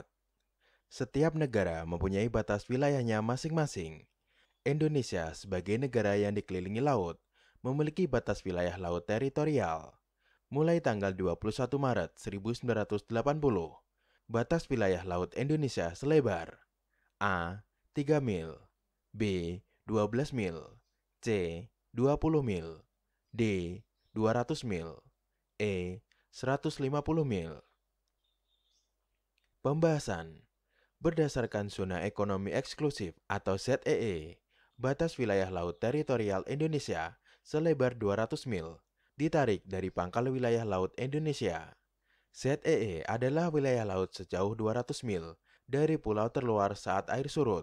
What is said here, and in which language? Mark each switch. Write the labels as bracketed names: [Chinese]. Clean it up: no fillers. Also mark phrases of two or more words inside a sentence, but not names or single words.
[Indonesian] Setiap negara mempunyai batas wilayahnya masing-masing. Indonesia sebagai negara yang dikelilingi laut, memiliki batas wilayah laut teritorial. Mulai tanggal 21 Maret 1980, batas wilayah laut Indonesia selebar A. 3 mil, B. 12 mil, C. 20 mil, D. 200 mil, E. 150 mil. Pembahasan. Berdasarkan Zona Ekonomi Eksklusif atau ZEE, batas wilayah laut teritorial Indonesia selebar 200 mil ditarik dari pangkal wilayah laut Indonesia. ZEE adalah wilayah laut sejauh 200 mil dari pulau terluar saat air surut.